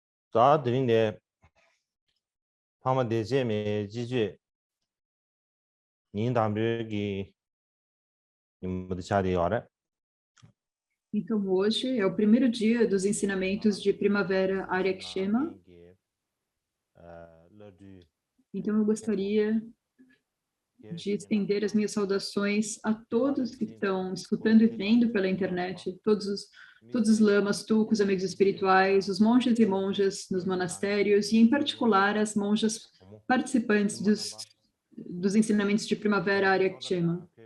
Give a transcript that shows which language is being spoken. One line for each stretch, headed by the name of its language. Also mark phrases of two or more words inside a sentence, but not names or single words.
Portuguese: 자, 드린데 파마 대제메 지지 님담들기 님들 차리 hora. Então, hoje é o primeiro dia dos ensinamentos de primavera Arya Kshema. Então, eu gostaria de estender as minhas saudações a todos que estão escutando e vendo pela internet, todos os lamas, tucos, amigos espirituais, os monges e monjas nos monastérios, e em particular as monjas participantes dos ensinamentos de primavera Arya Kshema.